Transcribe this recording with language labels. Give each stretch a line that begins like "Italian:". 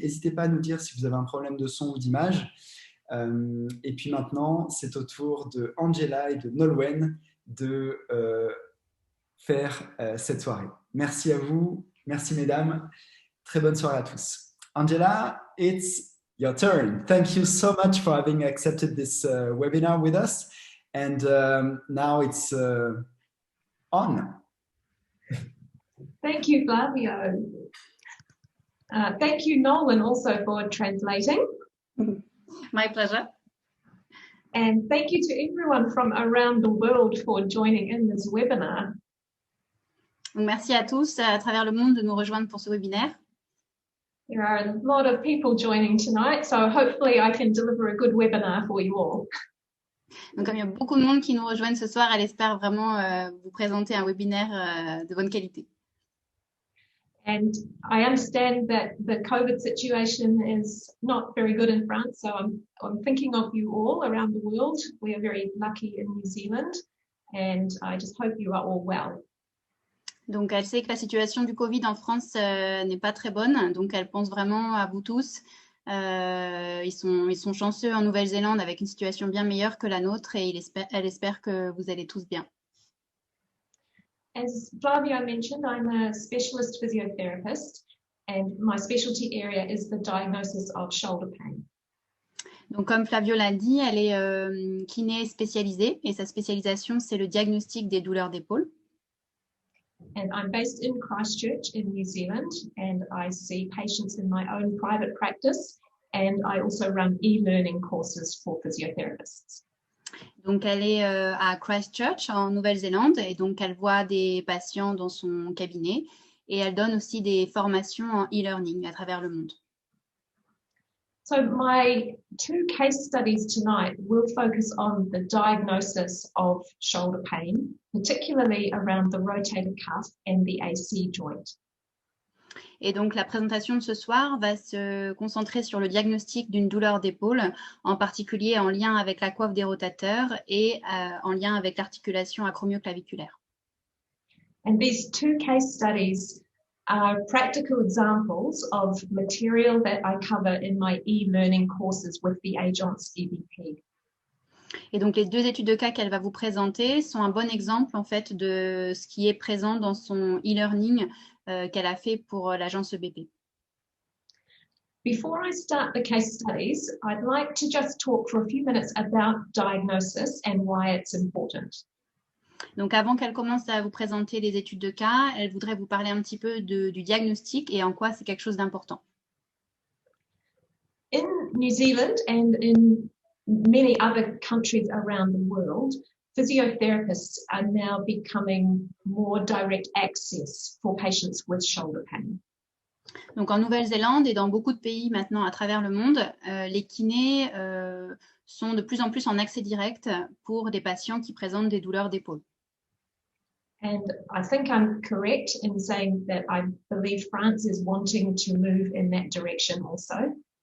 French: N'hésitez pas à nous dire si vous avez un problème de son ou d'image. Et puis maintenant, c'est au tour de Angela et de Nolwenn de faire cette soirée. Merci à vous, merci mesdames. Très bonne soirée à tous.
English: Angela, it's your turn. Thank you so much for having accepted this webinar with us. And now it's on. Thank you, Flavio. Thank you, Nolan, also for translating. My pleasure. And thank you to everyone from around the world for joining in this webinar.
French: Merci à tous à travers le monde de nous rejoindre pour ce webinaire.
English: There are a lot of people joining tonight, so hopefully I can deliver a good webinar for you all.
French: Donc, comme il y a beaucoup de monde qui nous rejoignent ce soir, elle espère vraiment vous présenter un webinaire de bonne qualité.
English: And I understand that the COVID situation is not very good in France, so I'm thinking of you all around the world. We are very lucky in New Zealand, and I just hope you are all well.
French: Donc, elle sait que la situation du Covid en France n'est pas très bonne, donc elle pense vraiment à vous tous. Ils sont chanceux en Nouvelle-Zélande avec une situation bien meilleure que la nôtre et elle espère que vous allez tous bien.
English: As Flavio mentioned, I'm a specialist physiotherapist and my specialty area is the diagnosis of shoulder pain.
French: Donc, comme Flavio l'a dit, elle est kiné spécialisée et sa spécialisation, c'est le diagnostic des douleurs d'épaule.
English: And I'm based in Christchurch in New Zealand, and I see patients in my own private practice and I also run e-learning courses for physiotherapists.
French: Donc, elle est à Christchurch, en Nouvelle-Zélande, et donc elle voit des patients dans son cabinet et elle donne aussi des formations en e-learning à travers le monde.
English: So my two case studies tonight will focus on the diagnosis of shoulder pain, particularly around the rotator cuff and the AC joint.
French: Et donc, la présentation de ce soir va se concentrer sur le diagnostic d'une douleur d'épaule, en particulier en lien avec la coiffe des rotateurs et en lien avec l'articulation acromioclaviculaire.
English: And these two case studies are practical examples of material that I cover in my e-learning courses with the Agence EBP.
French: Et donc, les deux études de cas qu'elle va vous présenter sont un bon exemple en fait de ce qui est présent dans son e-learning qu'elle a fait pour l'agence EBP.
English: Before I start the case studies, I'd like to just talk for a few minutes about diagnosis and why it's important.
French: Donc, avant qu'elle commence à vous présenter les études de cas, elle voudrait vous parler un petit peu du diagnostic et en quoi c'est quelque chose d'important.
English: In New Zealand and in many other countries around the world, physiotherapists are now becoming more direct access for patients with shoulder pain.
French: Donc, en Nouvelle-Zélande et dans beaucoup de pays maintenant à travers le monde, les kinés sont de plus en plus en accès direct pour des patients qui présentent des douleurs d'épaule.
English: And I think I'm correct in saying that I believe France is wanting to move in that direction also.